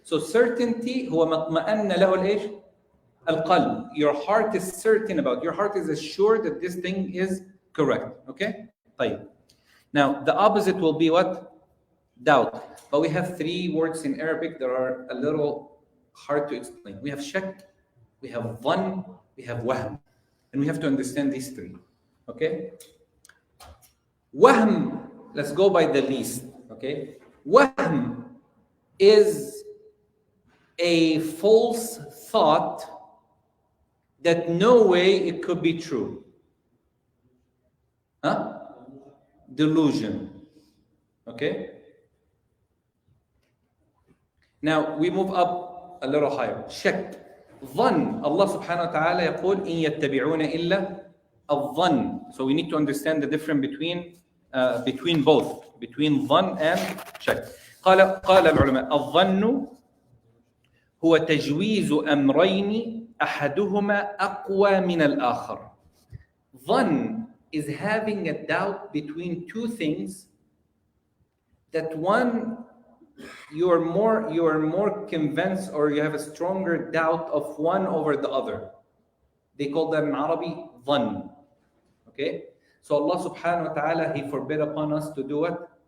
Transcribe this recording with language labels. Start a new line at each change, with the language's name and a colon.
English: So certainty,
Arabic: هو مطمئن له الإيش؟ القلب.
English: Your heart is certain about. Your heart is assured that this thing is correct. Okay?
Arabic: طيب.
English: Now, the opposite will be what? Doubt. But we have 3 words in Arabic that are a little hard to explain. We have shak, we have dhann, we have wahm. And we have to understand these 3. Okay? Wahm, let's go by the least. Okay? Wahm is a false thought that no way it could be true. Delusion. Okay? Now we move up a little higher. Shak. Dhann.
Arabic: Allah subhanahu wa ta'ala يقول إن يتبعون إلا الظن.
English: So we need to understand the difference between both. Between dhann and shak.
Arabic: قال العلماء الظن هو تجويز أمرين أحدهما أقوى من الآخر.
English: Dhann is having a doubt between 2 things that one you are more convinced, or you have a stronger doubt of one over the other. They call that in Arabic dhann. Okay? So Allah subhanahu wa ta'ala, He forbid upon us to do what?